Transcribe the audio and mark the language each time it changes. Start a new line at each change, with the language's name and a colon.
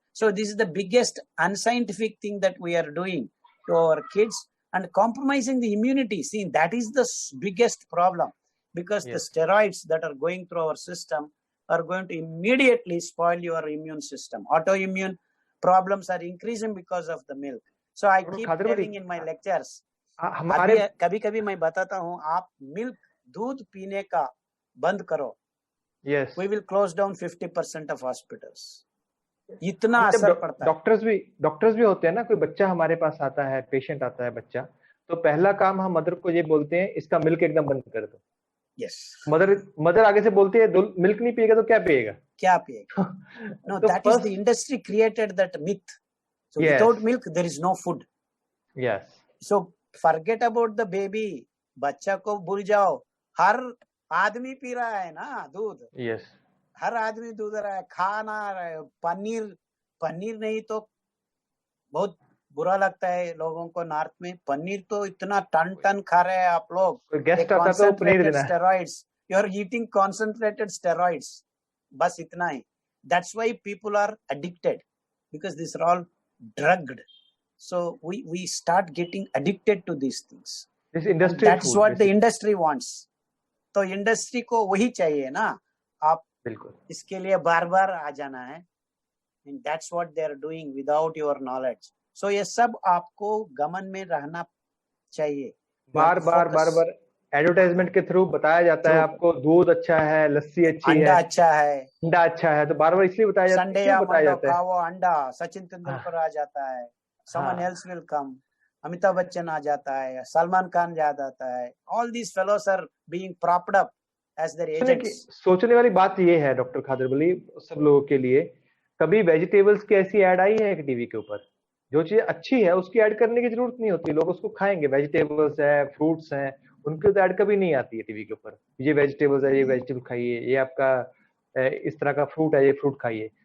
English: So this is the biggest unscientific thing that we are doing to our kids and compromising the immunity. See, that is the biggest problem, because the steroids that are going through our system are going to immediately spoil your immune system. Autoimmune problems are increasing because of the milk. So I keep telling in my lectures,
Hindi: कभी-कभी मैं बताता हूँ, आप milk दूध पीने का बंद करो.
English: Yes. We will close down 50% of hospitals.
Hindi: इतना असर पड़ता है. डॉक्टर्स भी होते हैं ना, कोई बच्चा हमारे पास आता है, पेशेंट आता है बच्चा, तो पहला काम हम मदर को ये बोलते हैं, इसका मिल्क एकदम बंद कर दो.
English: Yes.
Hindi: मदर आगे से बोलती है, मिल्क नहीं पिएगा तो क्या पिएगा?
English: No, that is the industry created that myth. So without milk there is no food. Yes. So forget about the baby.
Hindi: बच्चा को भूल जाओ. हर आदमी पी रहा है ना दूध.
English: Yes.
Hindi: हर आदमी दूध रहा है, खाना रहा है. पनीर नहीं तो बहुत बुरा लगता है लोगों को. नॉर्थ में पनीर तो इतना टन खा रहे हैं आप लोग.
English: Steroids. You are eating concentrated steroids.
Hindi: बस इतना ही.
English: That's why people are addicted, because these are all drugged. So we start getting addicted to these things. This industry. That's what the industry wants.
Hindi: तो industry को वही चाहिए ना. आप बिल्कुल इसके लिए बार-बार आ जाना है.
English: And that's what they are doing without your knowledge.
Hindi: So ये सब आपको गमन में रहना चाहिए. बार एडवर्टाइजमेंट के थ्रू बताया जाता है आपको, दूध अच्छा है, लस्सी अच्छी है, अंडा अच्छा है, अंडा अच्छा है, तो बार इसलिए बताया जाता है. संडे या मंडे खाओ अंडा. सचिन तेंदुलकर आ जाता है.
English: Someone else will come.
Hindi: Amitabh Bachchan आ जाता है, सलमान खान आ जाता है.
English: All these fellows are being propped up as their agents.
Hindi: सोचने वाली बात ये है डॉक्टर खादर वली, सब लोगों के लिए, कभी वेजिटेबल्स की ऐसी ऐड आई है टीवी के ऊपर? जो चीज अच्छी है उसकी ऐड करने की जरूरत नहीं होती, लोग उसको खाएंगे. वेजिटेबल्स है, फ्रूट्स हैं, उनकी तो ऐड कभी नहीं आती है टीवी के ऊपर. ये वेजिटेबल्स है, ये वेजिटेबल खाइए, ये आपका इस तरह का फ्रूट है, ये फ्रूट खाइए.